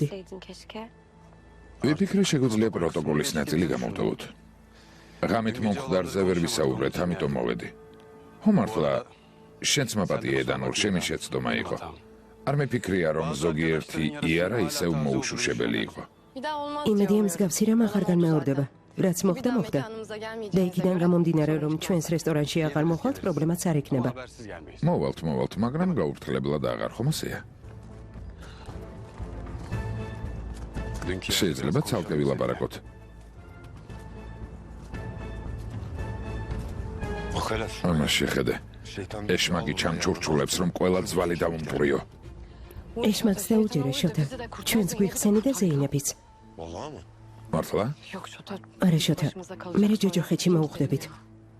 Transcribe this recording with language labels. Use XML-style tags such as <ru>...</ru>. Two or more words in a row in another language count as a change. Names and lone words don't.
<ka>ვიფიქრე შეგვიძლია პროტოკოლის ნაწილი გამოვთოვოთ. ღამით მომხდარზე ვერ ვისაუბრეთ, ამიტომ მოვედი. ხო მართლა, შენც მაპატიე დანურ, შენი შეცდომა იყო. არ მეფიქრია, რომ ზოგიერთი იარა ისევ მოუშუშებელი იყო.</ka> <tr>Bir daha olmaz</tr> <ka>იმედია</ka> <tr>diyor.</tr> <ka>მსგავსი რამ აღარ განმეორდება. რაც</ka> <tr>Bir</tr> <ka>მოხდა,</ka> <tr>daha</tr> <ka>მოხდა.</ka> <tr>mekanımıza</tr> <ka>და</ka> <tr>gelmeyeceğinize</tr> <ka>იქიდან</ka> <tr>göre</tr> <ka>გამომდინარე, რომ ჩვენს რესტორანში აღარ მოხვალთ, პრობლემაც არ იქნება.</ka> <tr>Habersiz gelmeyiz.</tr> <ka>მოვალთ, მაგრამ გაურთლებლად აღარ ხომ ასეა?</ka> <tr>Dünkü</tr> <ka>შეიძლება ცალკე ვილაპარაკოთ. ამას შეხედე. ეშმაკი ჩამჩურჩულებს, რომ ყველა ძვალი დავუმტვრიო. ეშმაკს დაუჯერე, შოთა. ჩვენც გვიხსენი და ზეინებიც. მართლა?</ka> <tr>Yok Şota.</tr> <ka>არა, შოთა.</ka> <tr>Başımıza kalacak</tr> <ka>მე</ka> <tr>sonra.</tr> <ka>ჯოჯოხეთში მოუხდებით.</ka>